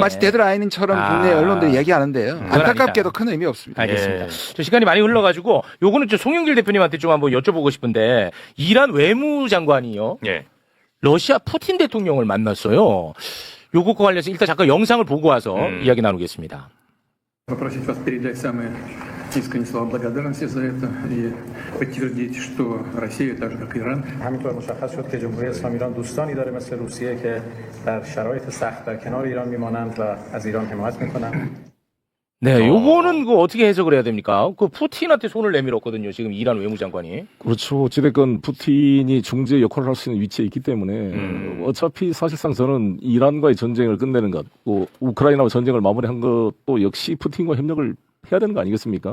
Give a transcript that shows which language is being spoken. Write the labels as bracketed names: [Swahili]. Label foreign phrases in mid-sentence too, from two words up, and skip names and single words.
[Korean] 마치 데드라인처럼 국내 언론들이 얘기하는데요. 그건 안타깝게도 아니다. 큰 의미 없습니다. 알겠습니다. 저 시간이 많이 흘러가지고 요거는 좀 송영길 대표님한테 좀 한번 여쭤보고 싶은데 이란 외무장관이요. 예. 러시아 푸틴 대통령을 만났어요. 요것과 관련해서 일단 잠깐 영상을 보고 와서 이야기 나누겠습니다. [Russian] Попросить вас передать самые искренние слова благодарности за это и подтвердить, что Россия, так же как Иран, [Persian] همینطور مشخص شد که جمهوری اسلامی ایران دوستانی داره مثل روسیه که در شرایط سخت در کنار ایران میمانند و از ایران حمایت میکنند. [Korean] 네, 요거는 그 어떻게 해석을 해야 됩니까? 그 푸틴한테 손을 내밀었거든요. 지금 이란 외무장관이. 그렇죠. 어찌됐건 푸틴이 중재 역할을 할 수 있는 위치에 있기 때문에 어차피 사실상 저는 이란과의 전쟁을 끝내는 것, 또 우크라이나와 전쟁을 마무리한 것도 역시 푸틴과 협력을 해야 되는 거 아니겠습니까?